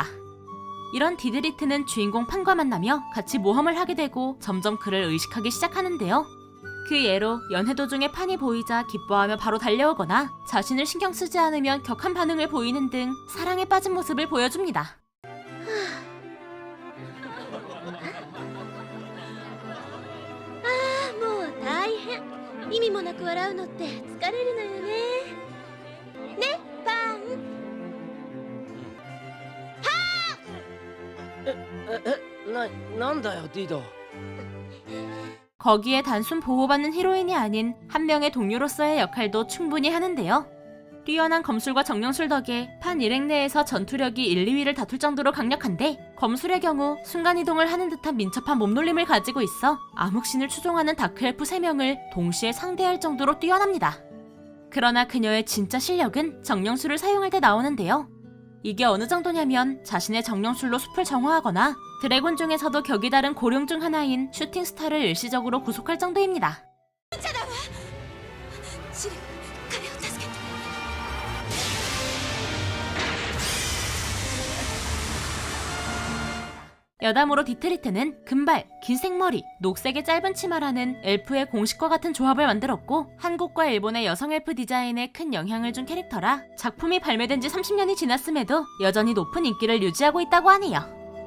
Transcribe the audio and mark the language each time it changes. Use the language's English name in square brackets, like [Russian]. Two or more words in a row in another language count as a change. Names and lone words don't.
[Korean] 이런 디드리트는 주인공 판과 만나며 같이 모험을 하게 되고 점점 그를 의식하기 시작하는데요. 그 예로 연애 도중에 판이 보이자 기뻐하며 바로 달려오거나 자신을 신경 쓰지 않으면 격한 반응을 보이는 등 사랑에 빠진 모습을 보여줍니다. [Japanese] もう大変。意味もなく笑うのって疲れるのよね。ね、パン。はあ。なんだよディド。 [Korean] 거기에 단순 보호받는 히로인이 아닌 한 명의 동료로서의 역할도 충분히 하는데요. 뛰어난 검술과 정령술 덕에 판 일행 내에서 전투력이 1, 2위를 다툴 정도로 강력한데, 검술의 경우 순간이동을 하는 듯한 민첩한 몸놀림을 가지고 있어 암흑신을 추종하는 다크엘프 3명을 동시에 상대할 정도로 뛰어납니다. 그러나 그녀의 진짜 실력은 정령술을 사용할 때 나오는데요. 이게 어느 정도냐면 자신의 정령술로 숲을 정화하거나 드래곤 중에서도 격이 다른 고령 중 하나인 슈팅스타를 일시적으로 구속할 정도입니다. [Japanese] シル彼を助けて [Korean] 여담으로 디트리트는 금발, 긴 생머리, 녹색의 짧은 치마라는 엘프의 공식과 같은 조합을 만들었고, 한국과 일본의 여성 엘프 디자인에 큰 영향을 준 캐릭터라 작품이 발매된 지 30년이 지났음에도 여전히 높은 인기를 유지하고 있다고 하네요.